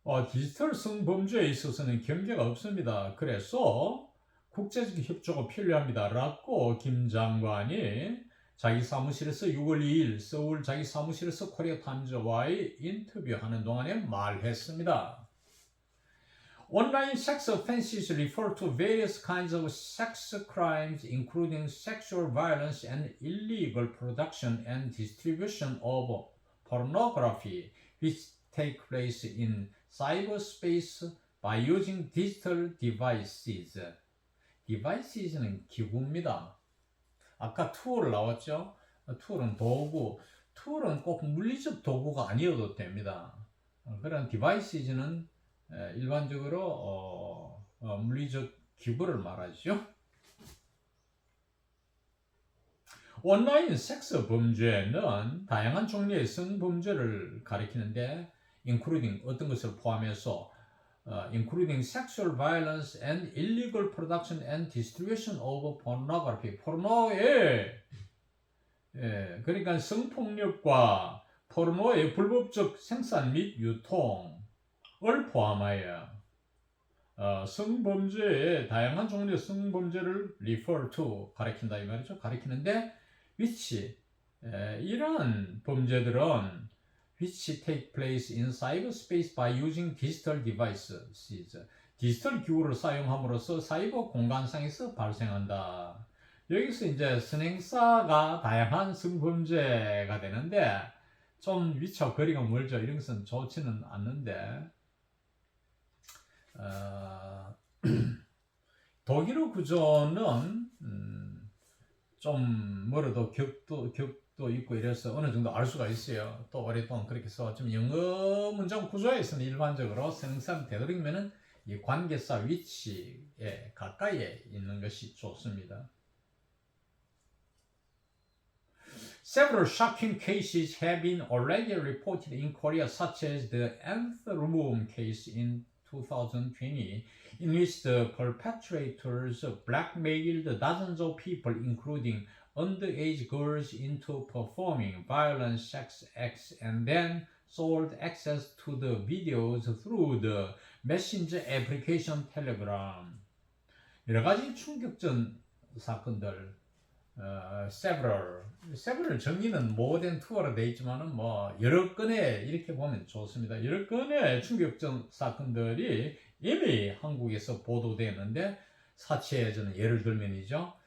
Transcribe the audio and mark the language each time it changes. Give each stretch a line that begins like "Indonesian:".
Korean: 디지털 성범죄에 있어서는 경계가 없습니다. 그래서 국제적 협조가 필요합니다. 라고 김 장관이 자기 사무실에서 6월 2일 서울 자기 사무실에서 코리아 타임즈와의 인터뷰하는 동안에 말했습니다.
English: Online sex offenses refer to various kinds of sex crimes including sexual violence and illegal production and distribution of pornography which take place in cyberspace by using digital devices.
Korean: devices는 기구입니다. 아까 툴 나왔죠? 툴은 도구. 툴은 꼭 물리적 도구가 아니어도 됩니다. 그런 devices는 일반적으로 물리적 기구를 말하죠. 온라인 섹스 범죄는 다양한 종류의 성범죄를 가리키는데 including 어떤 것을 포함해서
English: including sexual violence and illegal production and distribution of pornography.
Korean: 포르노의 그러니까 성폭력과 포르노의 불법적 생산 및 유통을 포함하여 성범죄의 다양한 종류의 성범죄를 refer to 가리킨다 이 말이죠. 가리키는데 which 이러한 범죄들은
English: which take place in cyberspace by using digital devices.
Korean: 디지털 기구를 사용함으로써 사이버 공간상에서 발생한다. 여기서 이제 선행사가 다양한 성범죄가 되는데 좀 위치와 거리가 멀죠. 이런 것은 좋지는 않는데 독일어 구조는 좀 멀어도 격도 있고 이래서 어느 정도 알 수가 있어요. 또 오랫동안 그렇게 써. 좀 영어 문장 구조에서는 일반적으로 선행사는 되도록이면은 이 관계사 위치에 가까이에 있는 것이 좋습니다.
English: Several shocking cases have been already reported in Korea, such as the nth room case in 2020, in which the perpetrators blackmailed dozens of people, including underage girls, into performing violent sex acts and then sold access to the videos through the messenger application Telegram.
Korean: 여러 가지 충격적 사건들, several 정의는
English: more than two
Korean: 로 되어 있지만은 뭐 여러 건의 이렇게 보면 좋습니다. 여러 건의 충격적 사건들이 이미 한국에서 보도되었는데 사치에 저는 예를 들면이죠.